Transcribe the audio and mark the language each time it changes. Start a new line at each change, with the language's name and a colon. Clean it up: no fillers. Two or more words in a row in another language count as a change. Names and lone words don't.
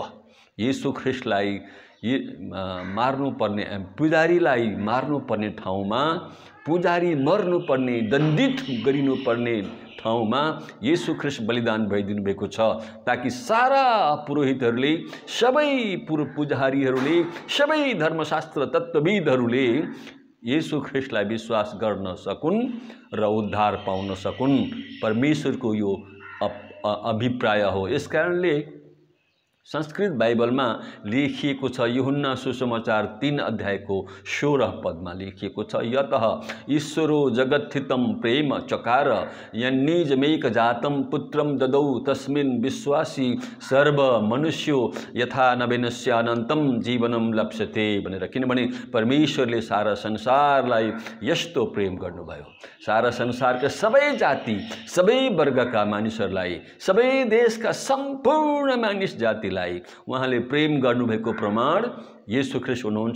Nepali: येशू ख्रिस्टलाई मार्नुपर्ने, पुजारीलाई मार्नुपर्ने ठाउँमा, पुजारी मर्नुपर्ने, दण्डित गरिनुपर्ने ठाउँमा येशू ख्रिस्ट बलिदान भइदिनु भएको छ, ताकि सारा पुरोहितहरूले, सबै पुजारीहरूले, सबै धर्मशास्त्र तत्त्वविदहरूले येशू ख्रिस्टलाई विश्वास गर्न सकुन् र उद्धार पाउन सकुन्। परमेश्वरको यो अभिप्राय हो। यसकारणले संस्कृत बाइबलमा लेखिएको छ, यूहन्ना सुसमाचार 3 अध्यायको 16 पदमा लेखिएको छ,
Sanskrit: यतः ईश्वरो जगत्थितं प्रेम चकार यन्निजमेक जातं पुत्रं ददौ तस्मिन् विश्वासी सर्व मनुष्यो यथा नवेनस्यानन्तं जीवनं लप्स्यते भनेर।
Nepali: किनभने परमेश्वरले सारा संसारलाई यस्तो प्रेम गर्नुभयो, सारा संसारका सबै जाति, सबै वर्गका मानिसहरूलाई, सबै देशका सम्पूर्ण मानिस जातिलाई उहाँले प्रेम गर्नुभएको प्रमाण येशू ख्रिस्ट हुनुहुन्छ।